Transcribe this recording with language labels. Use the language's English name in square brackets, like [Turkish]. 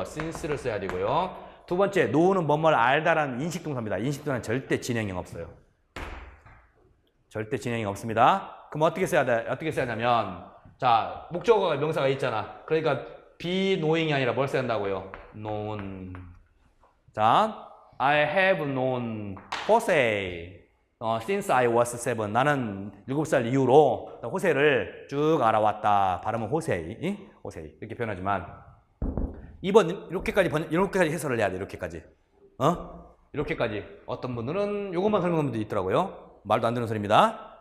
[Korean] since를 써야 되고요. 두 번째, know는 뭐뭐를 알다라는 인식동사입니다. 인식동사는 절대 진행형 없어요. 절대 진행형 없습니다. 그럼 어떻게 써야 하냐면, 자, 목적어가 명사가 있잖아. 그러니까 be knowing이 아니라 뭘 써야 한다고요? [English] known. 자, I have known 호세 since I was 7. [Korean] 나는 7살 이후로 호세를 쭉 알아왔다. 발음은 호세이. 이렇게 표현하지만 2번 이렇게까지 해설을 해야 돼. 이렇게까지. 이렇게까지. 어떤 분들은 이것만 설명하는 분도 있더라고요. 말도 안 되는 소리입니다.